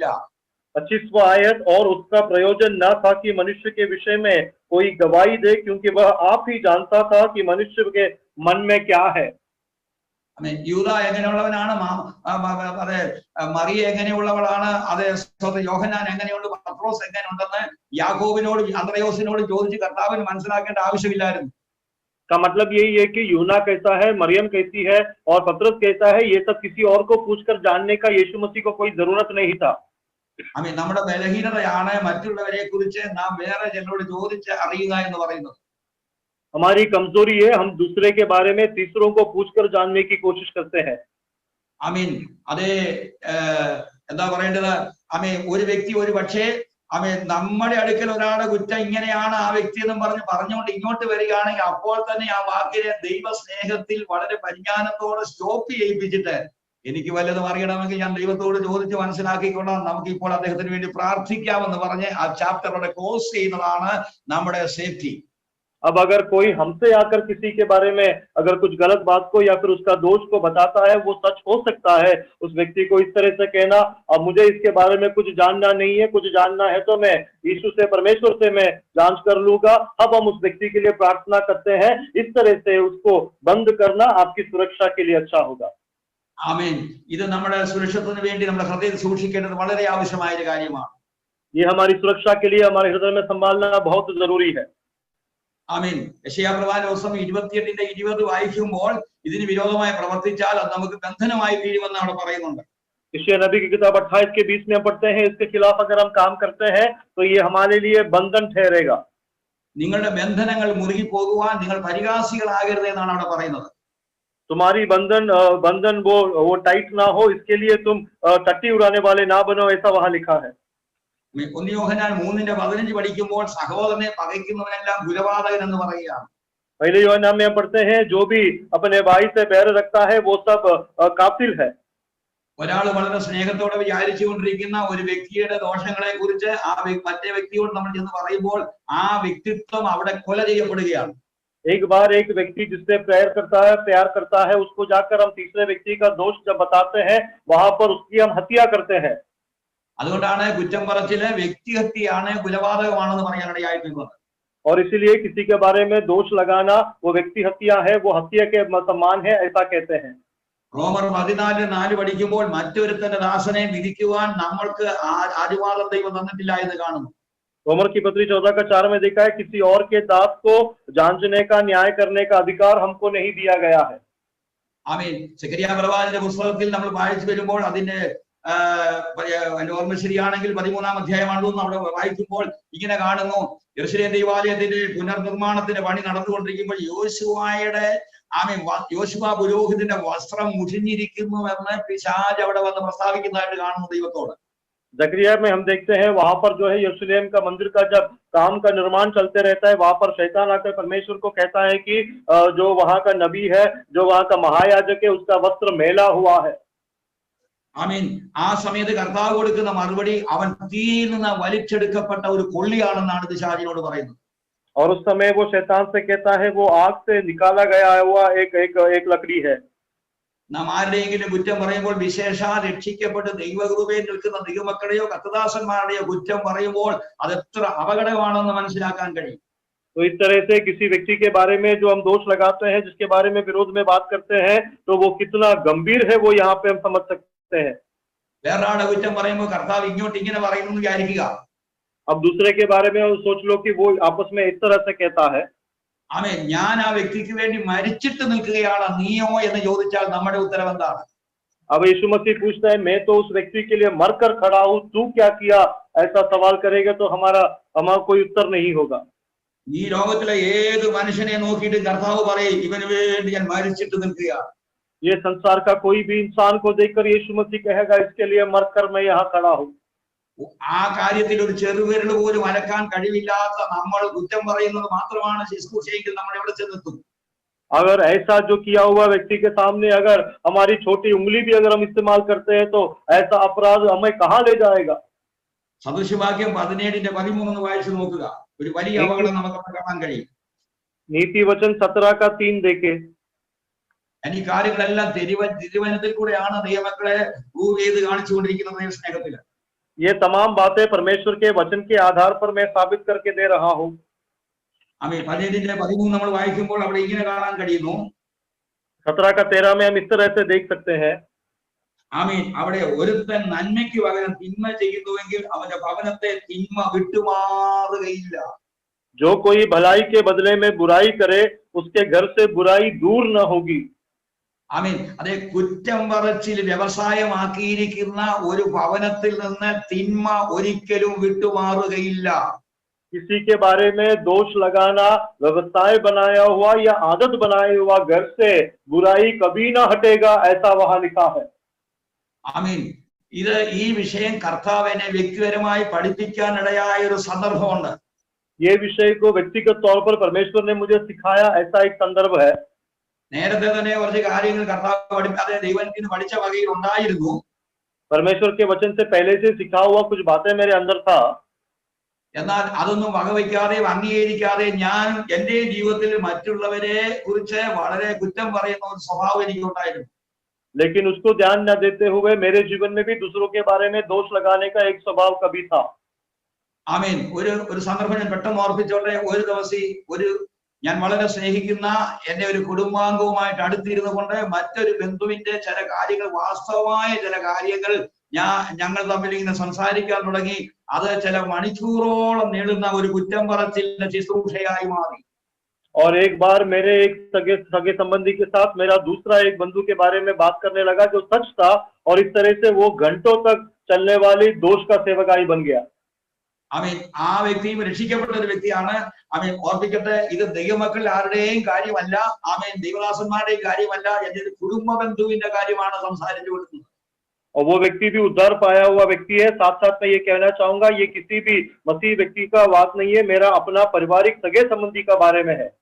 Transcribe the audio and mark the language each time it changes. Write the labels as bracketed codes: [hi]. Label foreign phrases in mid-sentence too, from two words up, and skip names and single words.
[hi] 25वां आयत, और उसका प्रयोजन न था कि मनुष्य के विषय में कोई गवाही दे, क्योंकि वह आप ही जानता था कि मनुष्य के मन में क्या है. [ml] യൂദാ എങ്ങനെയുള്ളവനാണ്, അതെ മറിയ എങ്ങനെയുള്ളവളാണ്, അതെ യോഹന്നാൻ എങ്ങനെയുണ്ട്, പത്രോസ് എങ്ങനെയുണ്ടെന്ന് യാക്കോബിനോട് അന്ത്രയോസിനോട് ചോദിച്ച് കർത്താവിന് മനസ്സിലാക്കേണ്ട ആവശ്യമില്ലായിരുന്നു. [hi] का मतलब यही है कि यूहन्ना कैसा है, मरियम कैसी है और पतरस कैसा है, ये सब किसी और को पूछकर जानने का यीशु मसीह को कोई जरूरत नहीं था. [ml] ആമീൻ. നമ്മുടെ ബലഹീനതയാണ് മറ്റുള്ളവരെ കുറിച്ച് നാം വേറെ ചിലരോട് ചോദിച്ച് അറിയുക എന്ന് പറയുന്നത്. [hi] हमारी कमजोरी है, हम दूसरे के बारे में तीसरों को पूछकर जानने की कोशिश करते हैं. [ml] ആമീൻ. അതേ എന്താ പറയേണ്ടത്, ആമീൻ, ഒരു വ്യക്തി ഒരു പക്ഷേ ആമീൻ നമ്മുടെ അടുക്കൽ ഒരാളുടെ കുറ്റം ഇങ്ങനെയാണ് ആ വ്യക്തി എന്നും പറഞ്ഞുകൊണ്ട് ഇങ്ങോട്ട് വരികയാണെങ്കിൽ അപ്പോൾ തന്നെ ആ വാക്കിനെ ദൈവ സ്നേഹത്തിൽ വളരെ പരിജ്ഞാനത്തോടെ സ്റ്റോപ്പ് ചെയ്യിപ്പിച്ചിട്ട് എനിക്ക് വല്ലതും അറിയണമെങ്കിൽ ഞാൻ ദൈവത്തോട് ചോദിച്ച് മനസ്സിലാക്കിക്കൊണ്ട് നമുക്ക് ഇപ്പോൾ അദ്ദേഹത്തിന് വേണ്ടി പ്രാർത്ഥിക്കാമെന്ന് പറഞ്ഞ് ആ ചാപ്റ്ററുടെ ക്ലോസ് ചെയ്യുന്നതാണ് നമ്മുടെ സേഫ്റ്റി. [hi] अब अगर कोई हमसे आकर किसी के बारे में अगर कुछ गलत बात को या फिर उसका दोष को बताता है, वो सच हो सकता है। उस व्यक्ति को इस तरह से कहना, अब मुझे इसके बारे में कुछ जानना नहीं है, कुछ जानना है तो मैं यीशु से, परमेश्वर से मैं जांच कर लूंगा। अब हम उस व्यक्ति के लिए प्रार्थना करते हैं। इस तरह से उसको बंद करना आपकी सुरक्षा के लिए अच्छा होगा। [ml] ആമേൻ. ഇത് നമ്മുടെ സുരക്ഷത്തിന് വേണ്ടി നമ്മുടെ ഹൃദയത്തിൽ സൂക്ഷിക്കേണ്ടത് വളരെ ആവശ്യമായ ഒരു കാര്യമാണ്. [hi] ये हमारी सुरक्षा के लिए हमारे हृदय में संभालना बहुत जरूरी है। [ml] ആമേൻ. യെശയ്യാപ്രവാചന പുസ്തകം 28:20 വായിക്കുമ്പോൾ ഇതിന് വിരോധമായി പ്രവർത്തിച്ചാൽ അത് നമുക്ക് ബന്ധനമായി വീഴുമെന്ന് അവിടെ പറയുന്നുണ്ട്. [hi] यशायाह नबी की किताब 28 के 20 में हम पढ़ते हैं, इसके खिलाफ अगर हम काम करते हैं तो ये हमारे लिए बंधन ठहरेगा। [ml] നിങ്ങളുടെ ബന്ധനങ്ങൾ മുറുകി പോകുവാൻ നിങ്ങൾ പരിഹാസികളാകരുത് എന്നാണ് അവിടെ പറയുന്നത്. [hi] तुम्हारी बंधन वो टाइट ना हो, इसके लिए तुम टट्टी उड़ाने वाले ना बनो, ऐसा वहां लिखा है। [ml] 1 യോഹന്നാൻ 3:15 പഠിക്കുമ്പോൾ സഹോദരനെ പകയ്ക്കുന്നവനെല്ലാം കുലപാതകൻ എന്ന് പറയുകയാണ്. [hi] पहले यूहन्ना में हम पढ़ते हैं, जो भी अपने भाई से बैर रखता है वो सब कातिल है। [ml] ഒരാൾ വളരെ സ്നേഹത്തോടെ വിചാരിച്ചുകൊണ്ടിരിക്കുന്ന ഒരു വ്യക്തിയുടെ ദോഷങ്ങളെ കുറിച്ച് ആ മറ്റേ വ്യക്തിയോട് നമ്മൾ ചെന്ന് പറയുമ്പോൾ ആ വ്യക്തിത്വം അവിടെ കൊല ചെയ്യപ്പെടുകയാണ്. [hi] एक बार एक व्यक्ति जिससे प्यार करता है उसको जाकर हम तीसरे व्यक्ति का दोष जब बताते हैं, वहां पर उसकी हम हत्या करते हैं। [ml] അതുകൊണ്ടാണ് കുറ്റം പറച്ചില് വ്യക്തിഹത്യയാണ്, കുലപാതകമാണെന്ന് പറയാനിടയായിട്ടുള്ളത്. [hi] और इसीलिए किसी के बारे में दोष लगाना वो व्यक्ति हत्या है, वो हत्या के समान है, ऐसा कहते हैं। [ml] റോമർ 14:4 പഠിക്കുമ്പോൾ മറ്റൊരുത്തന്റെ ദാസനെ വിധിക്കുവാൻ നമ്മൾക്ക് ആദിവാദം ദൈവം തന്നിട്ടില്ല എന്ന് കാണുന്നു. [hi] रोमर की पत्री 14:4 में देखा है, किसी और के दास को जांचने का, न्याय करने का अधिकार हमको नहीं दिया गया है। [ml] ആമേൻ. സെഖര്യാ പ്രവാചകന്റെ പുസ്തകത്തിൽ നമ്മൾ വായിച്ചു വരുമ്പോൾ അതിന്റെ ഓർമ്മ ശരിയാണെങ്കിൽ 13-ാം അധ്യായമാണെന്ന് അവിടെ വായിക്കുമ്പോൾ ഇങ്ങനെ കാണുന്നു, യെരൂശലേം ദൈവാലയത്തിന്റെ പുനർനിർമ്മാണത്തിന്റെ പണി നടന്നുകൊണ്ടിരിക്കുമ്പോൾ യോശുവ പുരോഹിതന്റെ വസ്ത്രം മുഷിഞ്ഞിരിക്കുന്നു എന്ന് പിശാച് അവിടെ വന്ന് പ്രസ്താവിക്കുന്നതായിട്ട് കാണുന്നു ദൈവത്തോട്. [hi] जकरिया में हम देखते हैं, वहां पर जो है यरूशलेम का मंदिर का जब काम का निर्माण चलते रहता है, वहां पर शैतान आकर परमेश्वर को कहता है कि जो वहां का नबी है, जो वहां का महायाजक है, उसका वस्त्र मैला हुआ है। [ml] ആമീൻ. ആ സമയത്ത് കർത്താവ് കൊടുക്കുന്ന മറുപടി അവൻ തീയിൽ നിന്ന് വലിച്ചെടുക്കപ്പെട്ട ഒരു കൊള്ളിയാണെന്നാണ് പിശാചിനോട് പറയുന്നത്. [hi] और उस समय वो शैतान से कहता है, वो आग से निकाला गया हुआ एक लकड़ी है। [ml] നാം ആരുടെയെങ്കിലും കുറ്റം പറയുമ്പോൾ, വിശേഷാൽ രക്ഷിക്കപ്പെട്ട് ദൈവകൃപയിൽ നിൽക്കുന്ന ദൈവമക്കളുടെയോ കർത്തദാസന്മാരുടെയോ കുറ്റം പറയുമ്പോൾ അത് എത്ര അപകടമാണെന്ന് മനസ്സിലാക്കാൻ കഴിയും. [hi] तो इस तरह से किसी व्यक्ति के बारे में जो हम दोष लगाते हैं, जिसके बारे में विरोध में बात करते हैं, तो वो कितना गंभीर है वो यहाँ पे हम समझ सकते हैं। [ml] വേറൊരാളുടെ കുറ്റം പറയുമ്പോൾ കർത്താവ് ഇങ്ങോട്ട് ഇങ്ങനെ പറയുന്നു എന്ന് വിചാരിക്കുക. [hi] अब दूसरे के बारे में सोच लो कि वो आपस में इस तरह से कहता है। [ml] ആമേൻ. ഞാൻ ആ വ്യക്തിക്ക് വേണ്ടി മരിച്ചിട്ട് നിൽക്കുകയാണ്, നീയോ എന്ന് ചോദിച്ചാൽ നമ്മുടെ ഉത്തരം എന്താണ്? [hi] अब यीशु मसीह पूछता है, मैं तो उस व्यक्ति के लिए मरकर खड़ा हूं, तू क्या किया? ऐसा सवाल करेगा तो हमारा कोई उत्तर नहीं होगा। [ml] ഈ ലോകത്തിലെ ഏത് മനുഷ്യനെ നോക്കിയിട്ട് കർത്താവ് പറയും, ഇവന് വേണ്ടി ഞാൻ മരിച്ചിട്ട് നിൽക്കുകയാണ്. [hi] ये संसार का कोई भी इंसान को देखकर यीशु मसीह कहेगा, इसके लिए मरकर मैं यहाँ खड़ा हूँ। [ml] ആ കാര്യത്തിൽ ഒരു ചെറുവിരൽ പോലും അനക്കാൻ കഴിവില്ലാത്ത നമ്മൾ കുറ്റം പറയുന്നത് മാത്രമാണ് ശുശ്രൂഷയെങ്കിൽ നമ്മൾ എവിടെ ചെന്നെത്തും? [hi] अगर ऐसा जो किया हुआ व्यक्ति के सामने अगर हमारी छोटी उंगली भी अगर हम इस्तेमाल करते हैं, तो ऐसा अपराध हमें कहाँ ले जाएगा? [ml] സദൃശവാക്യം 17:13 വായിച്ചു നോക്കുക. ഒരു വലിയ അപകടം നമുക്ക് കാണാൻ കഴിയും. [hi] नीति वचन 17 का 3 देखे। [ml] ഈ കാര്യങ്ങളെല്ലാം തിരുവചനത്തിൽ കൂടെയാണ് ദൈവമക്കളെ പ്രൂവ് ചെയ്ത് കാണിച്ചുകൊണ്ടിരിക്കുന്നത് സ്നേഹത്തില്. [hi] ये तमाम बातें परमेश्वर के वचन के आधार पर मैं साबित करके दे रहा हूँ। [ml] ആമേൻ. 17:13 നമ്മൾ വായിക്കുമ്പോൾ അവിടെ ഇങ്ങനെ കാണാൻ കഴിയുന്നു. [hi] 17 का 13 में हम इस तरह से देख सकते हैं। [ml] ആമേൻ. അവിടെ ഒരുത്തൻ നന്മയ്ക്ക് പകരം തിന്മ ചെയ്യുന്നുവെങ്കിൽ അവന്റെ ഭവനത്തെ തിന്മ വിട്ടുമാറുകയില്ല. [hi] जो कोई भलाई के बदले में बुराई करे, उसके घर से बुराई दूर न होगी। [ml] ആമേൻ. അതേ കുറ്റം പറച്ചിൽ വ്യവസായമാക്കിയിരിക്കുന്ന ഒരു ഭവനത്തിൽ നിന്ന് തിന്മ ഒരിക്കലും വിട്ടുമാറുകയില്ല. [hi] किसी के बारे में दोष लगाना व्यवसाय बनाया हुआ या आदत बनाया हुआ घर से बुराई कभी ना हटेगा, ऐसा वहां लिखा है। [ml] ആമേൻ. ഇത് ഈ വിഷയം കർത്താവിനെ വ്യക്തിപരമായി പഠിപ്പിക്കാനിടയായ ഒരു സന്ദർഭമുണ്ട്. [hi] ये विषय को व्यक्तिगत तौर पर परमेश्वर ने मुझे सिखाया, ऐसा एक संदर्भ है। [ml] നേരത്തെ തന്നെ കുറച്ച് കാര്യങ്ങൾ കർത്താവ് പഠിപ്പാതെ ദൈവത്തിന് പഠിച്ച വകയിൽ ഉണ്ടായിരുന്നു. [hi] परमेश्वर के वचन से पहले से सिखा हुआ कुछ बातें मेरे अंदर था, [ml] എന്നാൽ അതൊന്നും വകവയ്ക്കാതെയും അംഗീകരിക്കാതെയും ഞാൻ എന്റെ ജീവിതത്തിൽ മറ്റുള്ളവരെ കുറിച്ച് വളരെ കുറ്റം പറയുന്ന ഒരു സ്വഭാവം എനിക്കുണ്ടായിരുന്നു. [hi] लेकिन उसको ध्यान न देते हुए मेरे जीवन में भी दूसरों के बारे में दोष लगाने का एक स्वभाव कभी था। [ml] ആമേൻ. ഒരു സന്ദർഭം ഞാൻ പെട്ടെന്ന് ഓർപ്പിച്ചോട്ടെ. ഒരു ദിവസം ഞാൻ വളരെ സ്നേഹിക്കുന്ന എന്റെ ഒരു കുടുംബാംഗവുമായിട്ട് അടുത്തിരുന്നു കൊണ്ട് മറ്റൊരു ബന്ധുവിന്റെ ചില കാര്യങ്ങൾ, വാസ്തവമായ ചില കാര്യങ്ങൾ ഞങ്ങൾ തമ്മിൽ ഇങ്ങനെ സംസാരിക്കാൻ തുടങ്ങി. അത് ചില മണിക്കൂറോളം നീളുന്ന ഒരു കുറ്റം പറച്ചിലിന്റെ ശുശ്രൂഷയായി മാറി. [hi] और एक बार मेरे एक सगे संबंधी के साथ मेरा दूसरा एक बंधु के बारे में बात करने लगा जो सच था, और इस तरह से वो घंटों तक चलने वाली दोष का सेवकाई बन गया। [ml] ആമേൻ. ആ വ്യക്തിയും രക്ഷിക്കപ്പെട്ട ഒരു വ്യക്തിയാണ്. ആമേൻ. ഓർപ്പിക്കട്ടെ, ഇത് ദൈവമക്കൾ ആരുടെയും കാര്യമല്ല. ആമേൻ. ദൈവദാസന്മാരുടെയും കാര്യമല്ല. എന്റെ ഒരു കുടുംബ ബന്ധുവിന്റെ കാര്യമാണ് സംസാരിച്ചു കൊടുക്കുന്നത്. [hi] और वो व्यक्ति भी उद्धार पाया हुआ व्यक्ति है। साथ साथ मैं ये कहना चाहूंगा, ये किसी भी मसीह व्यक्ति का बात नहीं है, मेरा अपना पारिवारिक सगे संबंधी का बारे में है।